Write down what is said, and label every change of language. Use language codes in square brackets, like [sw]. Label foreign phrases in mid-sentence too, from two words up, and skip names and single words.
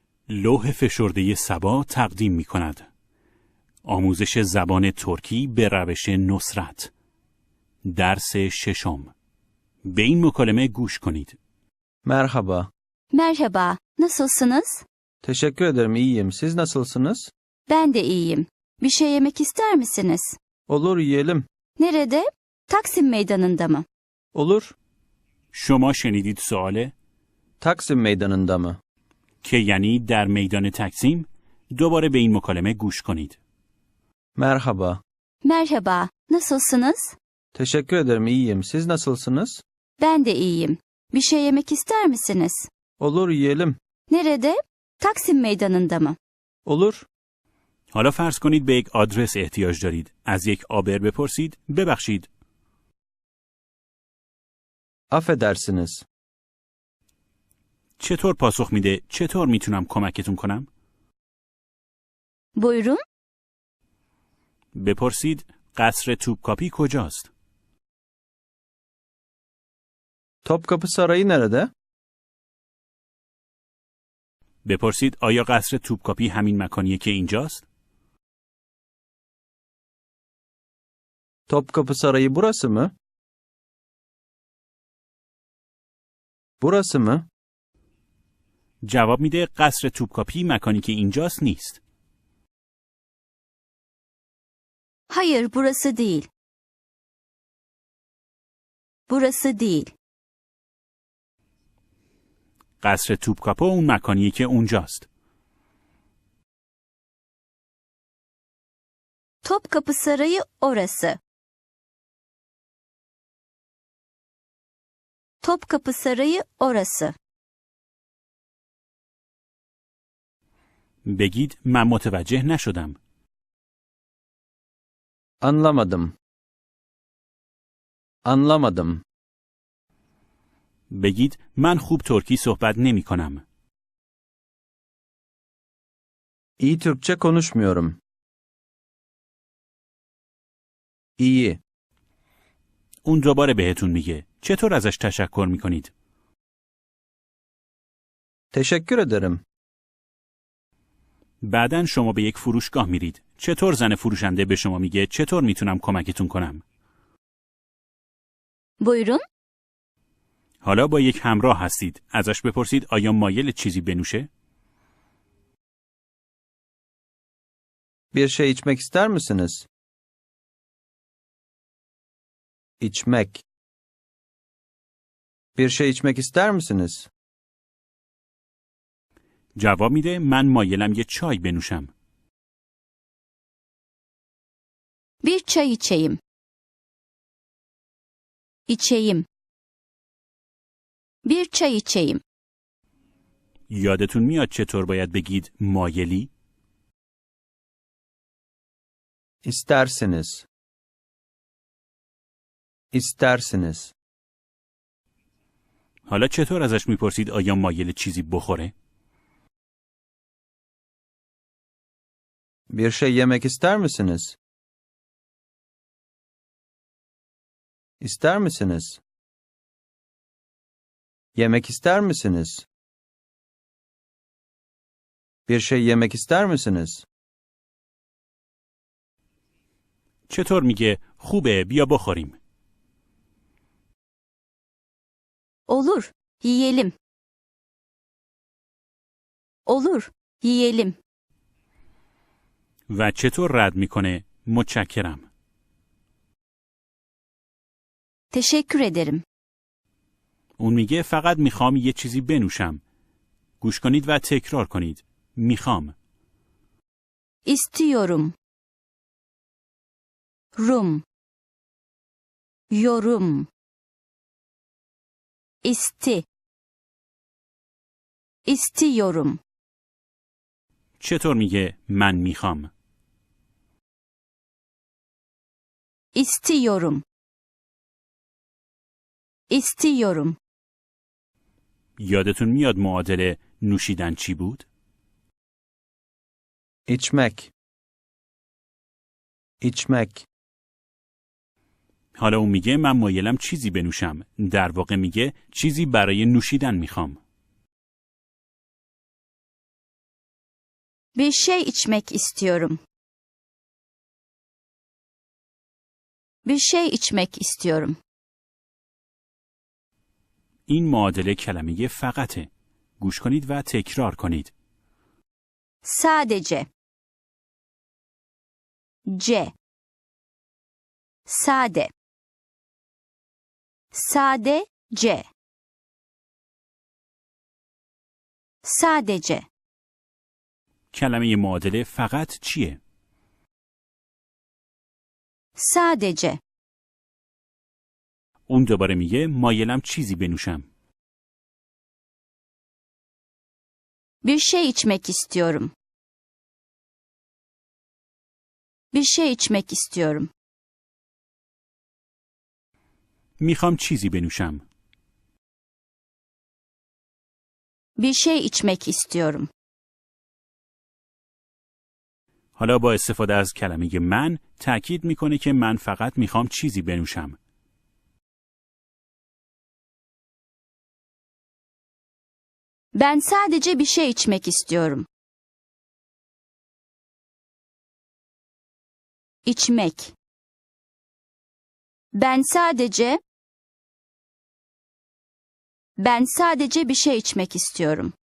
[fa] لوح فشرده صبا تقدیم می کند. آموزش زبان ترکی به روش نصرت. درس ششم. به این مکالمه گوش کنید. [tr] Merhaba. Merhaba, nasılsınız? Teşekkür ederim, iyiyim. Siz nasılsınız? Ben de iyiyim. Bir şey yemek ister misiniz? Olur, yiyelim. Nerede? Taksim Meydanı'nda mı? Olur. [fa] شما شنیدید سواله؟ [tr] Taksim Meydanı'nda mı? [fa] که یعنی در میدان تکسیم. دوباره به این مکالمه گوش کنید. [tr] Merhaba. Merhaba, nasılsınız? Teşekkür ederim, iyiyim. Siz nasılsınız? Ben de iyiyim. Bir şey yemek ister misiniz? Olur, yiyelim. Nerede? Taksim Meydanı'nda mı? Olur. [fa] حالا فرض کنید به یک آدرس احتیاج دارید. از یک آبر بپرسید ببخشید. [tr] Affedersiniz. [fa] چطور پاسخ میده؟ چطور میتونم کمکتون کنم؟ [tr] Buyurun. [fa] بپرسید قصر توپکاپی کجاست؟ [tr] Topkapı Sarayı nerede? [fa] بپرسید آیا قصر توپکاپی همین مکانیه که اینجاست؟ [tr] Topkapı Sarayı burası mı? Burası mı? [fa] جواب میده قصر توپکاپی مکانی که اینجاست نیست. [tr] Hayır, burası değil. Burası değil. [fa] قصر توپکاپو اون مکانیه که اونجاست. [tr] Topkapı Sarayı orası. Topkapı Sarayı orası. [fa] بگید من متوجه نشدم. [tr] Anlamadım. Anlamadım. [fa] بگید من خوب ترکی صحبت نمی کنم. [tr] İyi Türkçe konuşmuyorum. İyi. [fa] اون دوباره بهتون میگه چطور ازش تشکر میکنید؟ [tr] Teşekkür ederim. [fa] بعدن شما به یک فروشگاه میرید. چطور زن فروشنده به شما میگه چطور میتونم کمکتون کنم؟ [tr] Buyurun. [fa] حالا با یک همراه هستید. ازش بپرسید آیا مایل چیزی بنوشه؟ [tr] Bir şey içmek ister misiniz? İçmek. Bir şey içmek ister misiniz? [fa] جواب میده من مایلم یه چای بنوشم. [tr] Bir çay içeyim. İçeyim. Bir çay içeyim. [fa] یادتون میاد چطور باید بگید مایلی؟ [tr] İstersiniz. İstersiniz. [fa] حالا چطور ازش میپرسید آیا مایل چیزی بخوره؟ [tr] Bir şey yemek ister misiniz? İster misiniz? Yemek ister misiniz? Bir şey yemek ister misiniz? [fa] چطور میگه خوبه بیا بخوریم؟ [tr] Olur, yiyelim. Olur, yiyelim. [fa] و چطور رد میکنه متشکرم؟ [tr] Teşekkür ederim. [fa] اون میگه فقط میخوام یه چیزی بنوشم. گوش کنید و تکرار کنید. میخوام. [tr] İstiyorum. Rum. Yorum. İstiyorum. [fa] چطور میگه من میخوام؟ [tr] İstiyorum. İstiyorum. [fa] یادتون میاد معادل نوشیدن چی بود؟ [tr] İçmek. İçmek. [fa] حالا اون میگه من مایلم چیزی بنوشم. در واقع میگه چیزی برای نوشیدن میخوام. [tr] Bir şey içmek istiyorum. Bir şey içmek istiyorum. [fa] این معادله کلمه فقطه. گوش کنید و تکرار کنید. [tr] Sadece. C. Sade. Sadece. Sadece. [fa] کلمه معادله فقط چیه؟ [tr] Sadece. [fa] اون دوباره میگه مایلم چیزی بنوشم. [tr] Bir şey içmek istiyorum. Bir şey içmek istiyorum. [fa] میخوام چیزی بنوشم. [tr] Bir şey içmek istiyorum. [fa] حالا با استفاده از کلمه من تأکید میکنه که من فقط میخوام چیزی بنوشم. [tr] Ben sadece bir şey içmek istiyorum. İçmek. Ben sadece bir şey içmek istiyorum.